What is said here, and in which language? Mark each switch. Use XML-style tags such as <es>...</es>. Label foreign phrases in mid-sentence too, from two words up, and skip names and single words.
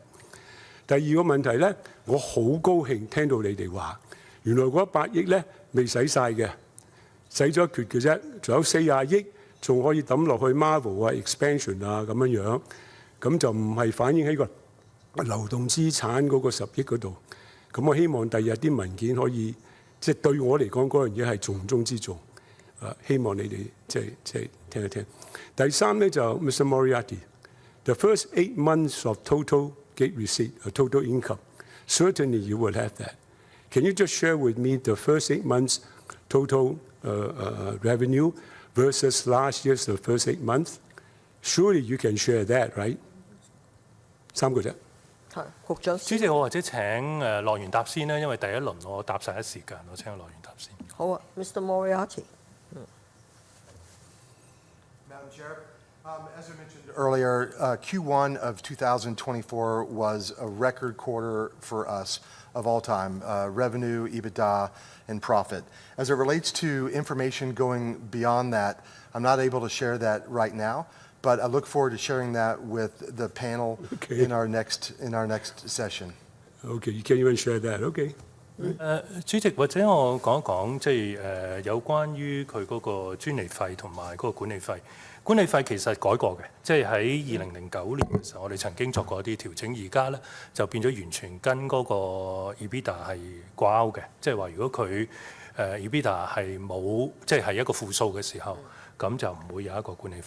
<yue>第二個問題呢，我好高興聽到你哋話，原來嗰100億呢未使晒嘅，使咗一橛嘅啫，仲有40億仲可以抌落去 Marvel 啊、expansion 啊咁樣，咁就唔係反映喺個流動資產嗰個10億嗰度。咁我希望第日啲文件可以，即係對我嚟講嗰樣嘢係重中之重。希望你哋即係聽一聽。第3呢，就 Mr.</yue> <en>Moriarty，the first 8 months of total gate receipt, total income, certainly you will have that. Can you just share with me the first 8 months total revenue versus last year's the first 8 months? Surely you can share that, right?</en> <yue>3 個啫。係，局長。主席，我或者請樂園答先啦，因為第一輪我答晒一時間，我請樂園答先。好啊 ，Mr. Moriarty。</yue> <en>Madam Chair, as I mentioned earlier, Q1 of 2024 was a record quarter for us of all time, revenue, EBITDA, and profit. As it relates to information going beyond that, I'm not able to share that right now, but I look forward to sharing that with the panel in our next session. Okay, you can't even share that. Okay.</en> <yue>主席，或者我講一講，即係有關於佢嗰個專利費同埋嗰個管理費。管理費其實改過嘅，即係喺2009年嘅時候，我哋曾經作過一啲調整，而家咧就變咗完全跟嗰個 EBITDA 係掛鈎嘅，即係話如果佢EBITDA 係冇，即係一個負數嘅時候，咁就唔會有一個管理費。</yue>